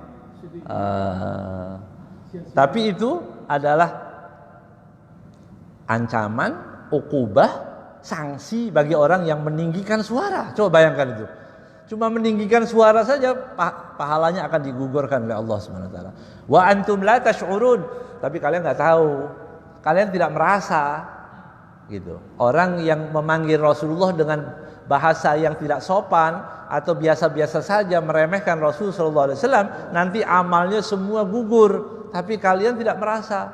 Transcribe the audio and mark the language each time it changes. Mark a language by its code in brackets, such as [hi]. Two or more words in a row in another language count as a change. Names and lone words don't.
[id] Tapi itu adalah ancaman, ukubah, sanksi bagi orang yang meninggikan suara. Coba bayangkan itu. Cuma meninggikan suara saja pahalanya akan digugurkan oleh Allah [ar] Subhanahu wa taala. Wa antum la tash'urun, [id] tapi kalian enggak tahu. Kalian tidak merasa gitu. Orang yang memanggil Rasulullah dengan bahasa yang tidak sopan atau biasa-biasa saja meremehkan Rasul [ar] sallallahu alaihi wasallam, [id] nanti amalnya semua gugur, tapi kalian tidak merasa.